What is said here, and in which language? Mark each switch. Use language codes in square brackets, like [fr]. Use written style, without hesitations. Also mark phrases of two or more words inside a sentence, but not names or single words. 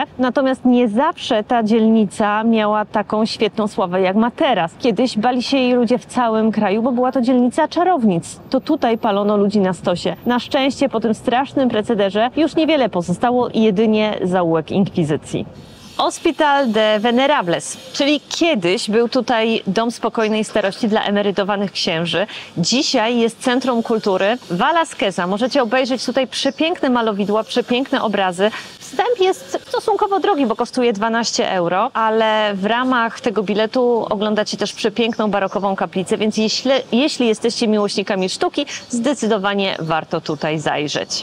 [pl] Natomiast nie zawsze ta dzielnica miała taką świetną sławę jak ma teraz. Kiedyś bali się jej ludzie w całym kraju, bo była to dzielnica czarownic. To tutaj palono ludzi na stosie. Na szczęście po tym strasznym procederze już niewiele pozostało, jedynie zaułek inkwizycji. Hospital de Venerables, czyli kiedyś był tutaj dom spokojnej starości dla emerytowanych księży. Dzisiaj jest Centrum Kultury Velasqueza. Możecie obejrzeć tutaj przepiękne malowidła, przepiękne obrazy. Wstęp jest stosunkowo drogi, bo kosztuje 12 euro, ale w ramach tego biletu oglądacie też przepiękną barokową kaplicę, więc jeśli jesteście miłośnikami sztuki, zdecydowanie warto tutaj zajrzeć.